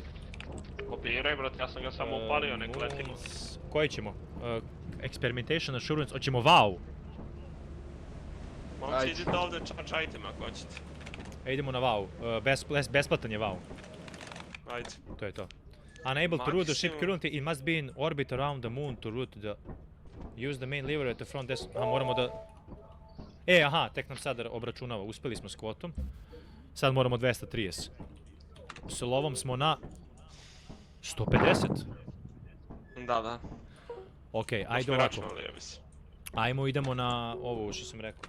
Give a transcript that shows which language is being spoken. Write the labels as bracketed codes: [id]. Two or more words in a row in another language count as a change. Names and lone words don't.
[sr] Kopiraj, brate, ja sam ga samo upalio, nek letimo. Koji ćemo? Experimentation Assurance, hoćemo wow. Momci, Ajde. idite ovdje, čajte me ako hoćete. Idemo na wow. Besplatan je wow. Ajde. To je to. [en] Unable to route the ship [sr] Maksimum. [en] currently, it must be in orbit around the moon to route the... Use the main lever at the front desk... [sr] Aha, moramo da... aha, tek nam sad obračunava, uspjeli smo s kvotom. Sad moramo 230. S lovom smo na... 150. Da. Ok, ajde Smo ovako. računali, ja mislim. Ajmo, idemo na ovo što sam rekao.